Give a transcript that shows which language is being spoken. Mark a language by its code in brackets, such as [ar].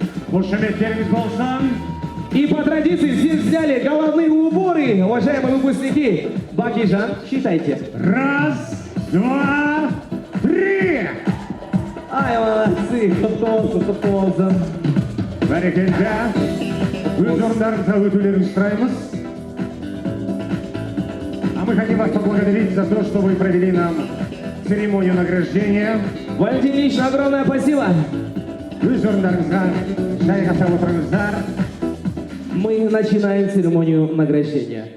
[kk] Қошеметтеріңіз болсын. [ru] И по традиции здесь взяли головные уборы, уважаемые выпускники. Бакижан, считайте. Раз, два, три. Ай, молодцы, [kk] құтты Бәрекелді. Өз орындарыңызға өтулеріңізді сұраймыз. [ru] А мы хотим вас поблагодарить за то, что вы провели нам церемонию награждения. Валентин Ильич, огромное спасибо. [kk] Өз орындарыңызға жайғаса отырыңыздар. [ru] Мы начинаем церемонию награждения.